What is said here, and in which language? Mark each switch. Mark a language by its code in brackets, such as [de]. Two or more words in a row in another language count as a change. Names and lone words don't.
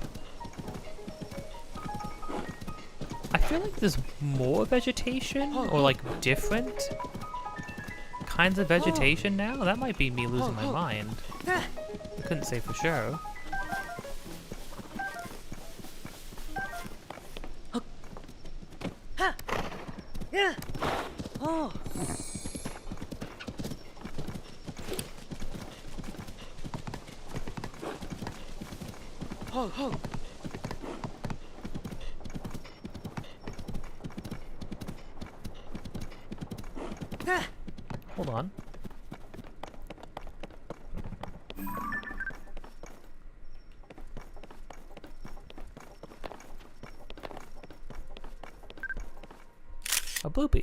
[en] I feel like there's more vegetation, or like different kinds of vegetation now. That might be me losing my mind. I couldn't say for sure. Yeah. Oh. Ho, ho. Ah. Hold on. A bloopy.